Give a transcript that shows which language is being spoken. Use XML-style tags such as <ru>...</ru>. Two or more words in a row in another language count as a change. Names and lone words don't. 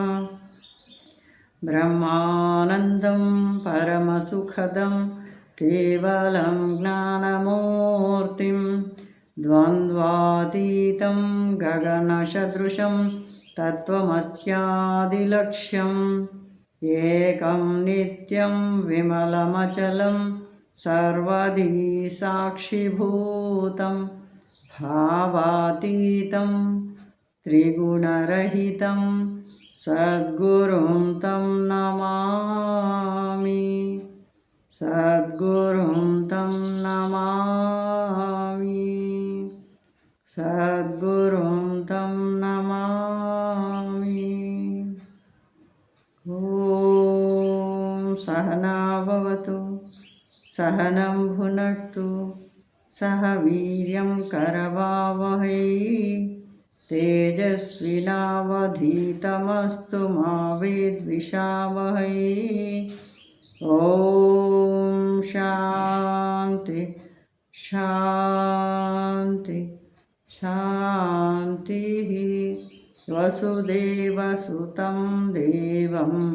<sa>బ్రహ్మానందం పరమసుఖదం కేవలం జ్ఞానమూర్తిం ద్వంద్వాతీతం గగనసదృశం తత్వమస్యాదిలక్ష్యం ఏకం నిత్యం విమలమచలం సర్వదీ సాక్షిభూతం భావాతీతం త్రిగుణరహితం సద్గురుం తం నమామి సద్గురుం తం నమామి సద్గురుం తం నమామి ఓం సహనా భవతు సహనం భునక్తు సహ వీర్యం కరవావహై తేజస్వినావధీతమస్తు మా విద్విషావహై ఓం శాంతి శాంతి శాంతి వసుదేవసుతం దేవం</sa>